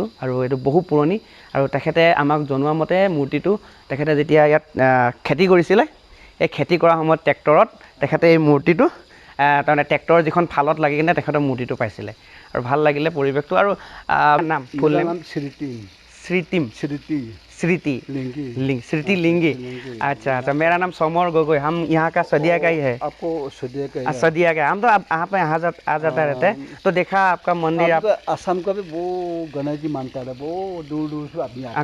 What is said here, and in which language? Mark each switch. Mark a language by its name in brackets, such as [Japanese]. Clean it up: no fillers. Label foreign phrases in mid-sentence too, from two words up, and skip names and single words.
[Assamese] আৰু এইটো বহু পুৰণি। আৰু তেখেতে আমাক জনোৱা মতে মূৰ্তিটো তেখেতে যেতিয়া ইয়াত খেতি কৰিছিলে, এই খেতি কৰাৰ সময়ত ট্ৰেক্টৰত তেখেতে এই মূৰ্তিটো তাৰমানে ট্ৰেক্টৰ যিখন ফালত লাগি কিনে তেখেতৰ মূৰ্তিটো পাইছিলে। আৰু ভাল লাগিলে পৰিৱেশটো। আৰু নাম ফুল নাম स्मृति लिंगी। [Hindi] अच्छा अच्छा, मेरा नाम समर गोगोई, हम यहाँ का सदिया का ही है। आपको सदिया का? सदिया का, हम तो यहाँ पे आ जाता रहते हैं। तो देखा आपका मंदिर, आप असम का भी वो गणेश जी मानता है, वो दूर दूर से आदमी आते हैं।